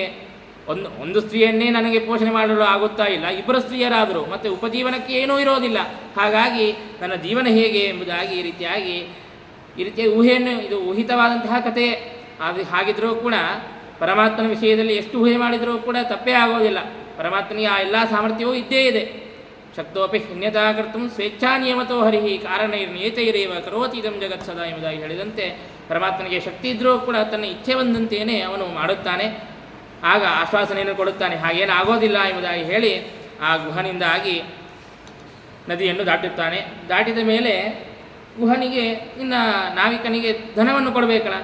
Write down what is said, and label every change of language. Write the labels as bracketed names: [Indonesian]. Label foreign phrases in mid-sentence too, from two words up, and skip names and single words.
[Kannada] ಒಂದು ಸ್ತ್ರೀಯನ್ನೇ ನನಗೆ ಪೋಷಣೆ ಮಾಡಲು ಆಗುತ್ತಾ ಇಲ್ಲ, ಇಬ್ಬರು ಸ್ತ್ರೀಯರಾದರು, ಮತ್ತು ಉಪಜೀವನಕ್ಕೆ ಏನೂ ಇರೋದಿಲ್ಲ. ಹಾಗಾಗಿ ನನ್ನ ಜೀವನ ಹೇಗೆ ಎಂಬುದಾಗಿ ಈ ರೀತಿಯ ಊಹೆಯನ್ನು, ಇದು ಊಹಿತವಾದಂತಹ ಕಥೆ. ಹಾಗಿದ್ರೂ ಕೂಡ ಪರಮಾತ್ಮನ ವಿಷಯದಲ್ಲಿ ಎಷ್ಟು ಊಹೆ ಮಾಡಿದರೂ ಕೂಡ ತಪ್ಪೇ ಆಗೋದಿಲ್ಲ. ಪರಮಾತ್ಮನಿಗೆ ಆ ಎಲ್ಲ ಸಾಮರ್ಥ್ಯವೂ ಇದ್ದೇ ಇದೆ. [Sanskrit] ಶಕ್ತೋಪಿ ಹಿನ್ಯತಾ ಕರ್ತುಂ ಸ್ವೇಚ್ಛಾ ನಿಯಮತೋ ಹರಿಹಿ ಕಾರಣೈರ್ನಿಯತೈರೇವ ಕರೋತಿ ಇದಂ ಜಗತ್ ಸದಾ [Kannada] ಎಂಬುದಾಗಿ ಹೇಳಿದಂತೆ, ಪರಮಾತ್ಮನಿಗೆ ಶಕ್ತಿ ಇದ್ದರೂ ಕೂಡ ತನ್ನ ಇಚ್ಛೆ ಬಂದಂತೆಯೇ ಅವನು ಮಾಡುತ್ತಾನೆ. ಆಗ ಆಶ್ವಾಸನೆಯನ್ನು ಕೊಡುತ್ತಾನೆ, ಹಾಗೇನು ಆಗೋದಿಲ್ಲ ಎಂಬುದಾಗಿ ಹೇಳಿ ಆ ಗುಹನಿಂದಾಗಿ ನದಿಯನ್ನು ದಾಟುತ್ತಾನೆ. ದಾಟಿದ ಮೇಲೆ ಗುಹನಿಗೆ, ಇನ್ನ ನಾವಿಕನಿಗೆ ಧನವನ್ನು ಕೊಡಬೇಕಲ್ಲ.